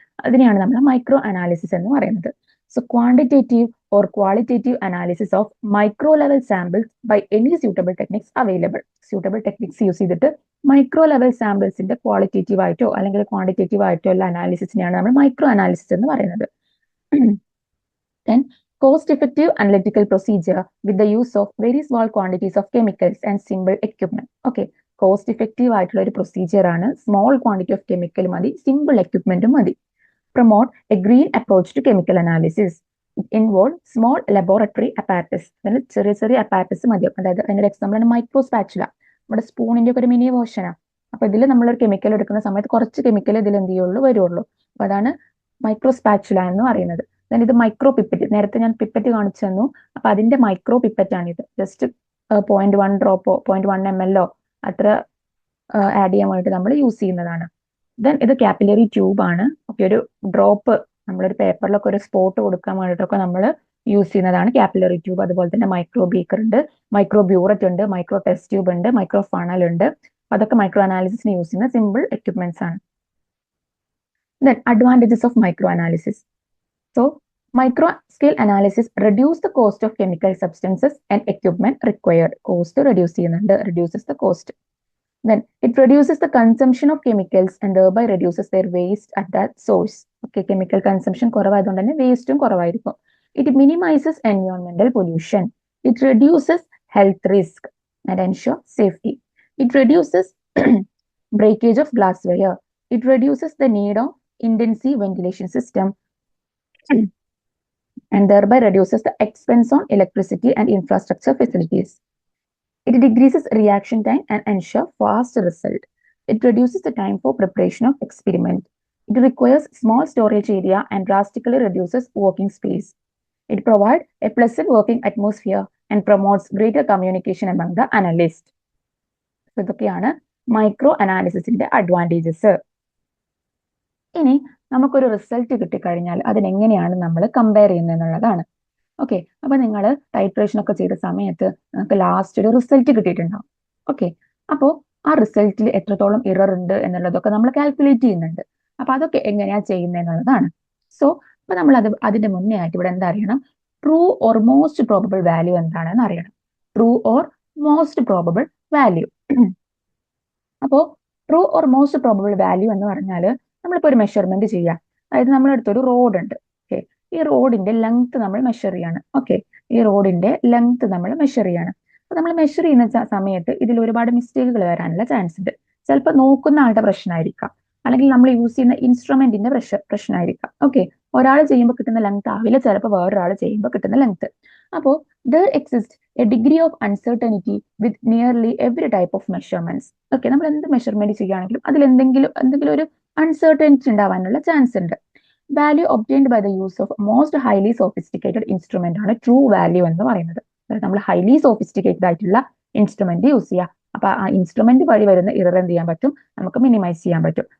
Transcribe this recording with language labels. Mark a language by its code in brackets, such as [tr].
[ml] അതിനെയാണ് നമ്മൾ micro analysis എന്ന് പറയുന്നത്. [en] So quantitative or qualitative analysis of micro level samples by any suitable techniques available. [ml] Suitable techniques use ചെയ്തിട്ട് micro level സാമ്പിൾസിന്റെ qualitative ആയിട്ടോ അല്ലെങ്കിൽ quantitative ആയിട്ടോ ഉള്ള അനാലിസിസിനെയാണ് നമ്മൾ മൈക്രോ അനാലിസിസ് എന്ന് പറയുന്നത്. [en] Then cost-effective analytical procedure with the use of very small quantities of chemicals and simple equipment. [ml] Okay, cost-effective ആയിട്ടുള്ള ഒരു പ്രൊസീജിയർ ആണ്. [en] small quantity of chemical [ml] മതി, സിമ്പിൾ എക്യുപ്മെന്റും മതി. [en] Promote a green approach to chemical analysis. It involve small laboratory apparatus. [ml] അതിന് ചെറിയ ചെറിയ apparatus മതി. അതായത് അതിന്റെ എക്സാമ്പിൾ ആണ് മൈക്രോ സ്പാച്ചുല. നമ്മുടെ സ്പൂണിന്റെ ഒക്കെ ഒരു മിനി വേർഷനാണ്. അപ്പൊ ഇതിൽ നമ്മളൊരു കെമിക്കൽ എടുക്കുന്ന സമയത്ത് കുറച്ച് കെമിക്കൽ ഇതിൽ എന്ത് ചെയ്യുള്ളൂ, വരുള്ളൂ. അപ്പൊ അതാണ് മൈക്രോ സ്പാച്ചുല എന്ന് പറയുന്നത്. ദെൻ ഇത് മൈക്രോ പിപ്പറ്റ്. നേരത്തെ ഞാൻ പിപ്പറ്റ് കാണിച്ചു തന്നു. അപ്പൊ അതിന്റെ മൈക്രോ പിപ്പറ്റ് ആണ് ഇത്. ജസ്റ്റ് 0.1 ഡ്രോപ്പോ 0.1 ml അത്ര ആഡ് ചെയ്യാൻ വേണ്ടിയിട്ട് നമ്മൾ യൂസ് ചെയ്യുന്നതാണ്. ദെൻ ഇത് കാപ്പിലറി ട്യൂബ് ആണ്. ഓക്കെ, ഒരു ഡ്രോപ്പ് നമ്മളൊരു പേപ്പറിലൊക്കെ ഒരു സ്പോട്ട് കൊടുക്കാൻ വേണ്ടിയിട്ടൊക്കെ നമ്മൾ യൂസ് ചെയ്യുന്നതാണ് കാപ്പിലറി ട്യൂബ്. അതുപോലെ തന്നെ മൈക്രോ ബീക്കർ ഉണ്ട്, മൈക്രോ ബ്യൂററ്റ് ഉണ്ട്, മൈക്രോ ടെസ്റ്റ് ട്യൂബ് ഉണ്ട്, മൈക്രോ ഫണൽ ഉണ്ട്. അതൊക്കെ മൈക്രോ അനാലിസിസിന് യൂസ് ചെയ്യുന്ന സിമ്പിൾ എക്യുപ്മെന്റ്സ് ആണ്. [en] Then advantages of micro analysis. So, micro scale analysis reduce the cost of chemical substances and equipment required. Cost reduces the cost. Then it reduces the consumption of chemicals and thereby reduces their waste at that source. [ml] Okay, chemical consumption കുറവായതുകൊണ്ട് തന്നെ വേസ്റ്റും കുറവായിരിക്കും. [en] It minimizes environmental pollution. It reduces health risk and ensure safety. It reduces breakage of glassware. It reduces the need of intensive ventilation system and thereby reduces the expense on electricity and infrastructure facilities. It decreases reaction time and ensure fast result. It reduces the time for preparation of experiment. It requires small storage area and drastically reduces working space. It provides a pleasant working atmosphere and promotes greater communication among the analysts. [ml] So, ഇതൊക്കെയാണ് micro അനാലിസിസിന്റെ advantages. ഇനി നമുക്കൊരു result കിട്ടിക്കഴിഞ്ഞാൽ അതിനെങ്ങനെയാണ് നമ്മൾ compare ചെയ്യുന്നത് എന്നുള്ളതാണ്. Okay, അപ്പൊ നിങ്ങൾ titration ഒക്കെ ചെയ്ത സമയത്ത് നിങ്ങൾക്ക് ലാസ്റ്റ് ഒരു റിസൾട്ട് കിട്ടിയിട്ടുണ്ടാവും. ഓക്കെ, അപ്പോൾ ആ റിസൾട്ടിൽ എത്രത്തോളം ഇറർ ഉണ്ട് എന്നുള്ളതൊക്കെ നമ്മൾ കാൽക്കുലേറ്റ് ചെയ്യുന്നുണ്ട്. അപ്പൊ അതൊക്കെ എങ്ങനെയാ ചെയ്യുന്നത് എന്നുള്ളതാണ്. സോ അപ്പൊ നമ്മൾ അതിന്റെ മുന്നേ ആയിട്ട് ഇവിടെ എന്താ അറിയണം, true or most probable value എന്താണെന്ന് അറിയണം. True or most probable value. അപ്പോൾ true or most probable value എന്ന് പറഞ്ഞാൽ നമ്മളിപ്പോൾ ഒരു മെഷർമെന്റ് ചെയ്യാം. അതായത് നമ്മളെടുത്തൊരു റോഡ് ഉണ്ട്. ഓക്കെ, ഈ റോഡിന്റെ ലെങ്ത് നമ്മൾ മെഷർ ചെയ്യാണ്. ഓക്കെ, ഈ റോഡിന്റെ ലെങ്ത് നമ്മൾ മെഷർ ചെയ്യാണ്. അപ്പൊ നമ്മൾ മെഷർ ചെയ്യുന്ന സമയത്ത് ഇതിൽ ഒരുപാട് മിസ്റ്റേക്കുകൾ വരാനുള്ള ചാൻസ് ഉണ്ട്. ചിലപ്പോൾ നോക്കുന്ന ആളുടെ പ്രശ്നമായിരിക്കാം, അല്ലെങ്കിൽ നമ്മൾ യൂസ് ചെയ്യുന്ന ഇൻസ്ട്രുമെന്റിന്റെ പ്രശ്നമായിരിക്കാം. ഓക്കെ, ഒരാൾ ചെയ്യുമ്പോൾ കിട്ടുന്ന ലെങ്ത് ആവില്ല ചിലപ്പോൾ വേറൊരാൾ ചെയ്യുമ്പോൾ കിട്ടുന്ന ലെങ്ത്. [en] അപ്പോൾ there exists a degree of uncertainty with nearly every type of measurements. [ml] Okay, നമ്മൾ എന്ത് മെഷർമെന്റ് ചെയ്യുകയാണെങ്കിലും അതിൽ എന്തെങ്കിലും ഒരു അൺസർട്ടനിറ്റി ഉണ്ടാവാനുള്ള ചാൻസ് ഉണ്ട്. [en] value obtained by the use of most highly sophisticated instrument [ml] ആണ് ട്രൂ വാല്യൂ എന്ന് പറയുന്നത്. അതായത് നമ്മൾ ഹൈലി സോഫിസ്റ്റിക്കേറ്റഡ് ആയിട്ടുള്ള ഇൻസ്ട്രുമെന്റ് യൂസ് ചെയ്യുക. അപ്പൊ ആ ഇൻസ്ട്രുമെന്റ് വഴി വരുന്ന ഇറർ എന്ത് ചെയ്യാൻ പറ്റും, നമുക്ക് മിനിമൈസ് ചെയ്യാൻ പറ്റും.